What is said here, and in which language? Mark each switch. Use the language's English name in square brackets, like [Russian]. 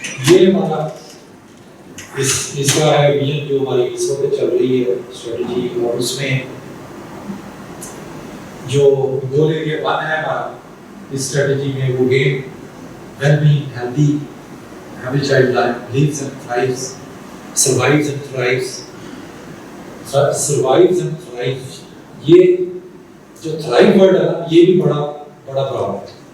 [Urdu] یہ ہمارا اس کا ہے ویژن جو ہماری اس وقت چل رہی ہے اسٹریٹجی، اور اس میں جو گول ایریا 1 ہے ہمارا اس اسٹریٹجی میں وہ game [English] well-being, healthy child lives and thrives, survives and thrives. Survives and thrives. [Urdu] یہ جو thrive word ہے نا, یہ بھی بڑا پرابلم ہے.